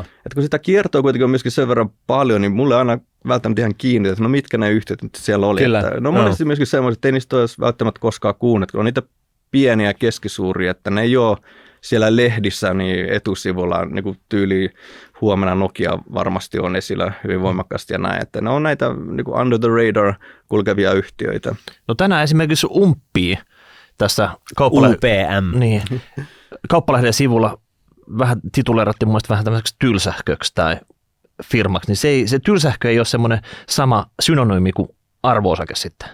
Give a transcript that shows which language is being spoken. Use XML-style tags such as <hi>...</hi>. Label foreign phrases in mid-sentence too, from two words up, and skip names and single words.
<fi>Et kun sitä kiertoa kuitenkin on myöskin sen verran paljon, niin mulle aina välttämättä ihan kiinni, että no mitkä ne yhtiöt nyt siellä oli. Kyllä. Että, no monesti myöskin semmoiset, että ei niistä ole välttämättä koskaan kuunnut, kun on niitä pieniä ja keskisuuria, että ne ei ole siellä lehdissä niin etusivulla niin kuin tyyliin huomenna Nokia varmasti on esillä hyvin voimakkaasti ja näin, että ne on näitä niin kuin</fi> <en>under the radar</en> <fi>kulkevia yhtiöitä. No tänään esimerkiksi umppii tässä UPM. Kauppalehden sivulla vähän tituleerattiin mun mielestä vähän tämmöiseksi tylsähköksi tai firmaksi, niin se tylsähkö ei ole semmoinen sama synonyymi kuin arvo-osake sitten.</fi>